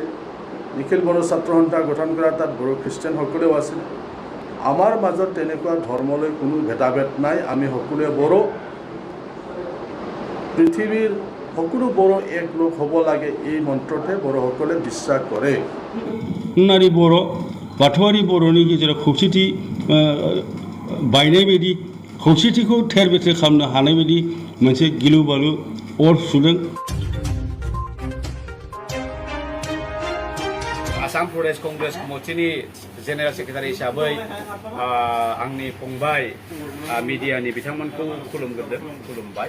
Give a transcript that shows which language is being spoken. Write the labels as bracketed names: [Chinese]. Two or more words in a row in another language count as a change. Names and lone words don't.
[Assamese] নিখিল বড়ো ছাত্ৰ সন্থা গঠন কৰা, তাত বড়ো খ্ৰীষ্টিয়ানসকলেও আছিলে। আমাৰ মাজত তেনেকুৱা ধৰ্মলৈ কোনো ভেদাভেদ নাই। আমি সকলোৱে বড়ো। পৃথিৱীৰ সকলো বড়ো এক লোক হ'ব লাগে, এই মন্ত্ৰতে বড়োসকলে বিশ্বাস কৰে। [Bodo] नारि बर' बाथौआरि बर'नि गेजेराव खौसेथि बायनाय बायदि खौसेथिखौ थेर बेथेर खालामनो हानाय बायदि मोनसे गिलु बालु अर सुदों। आसाम प्रदेश कंग्रेस कमिटिनि [English] general secretary [Bodo] हिसाबै आंनि फंबाय मिडियानि बिथांमोनखौ खुलुमबाय।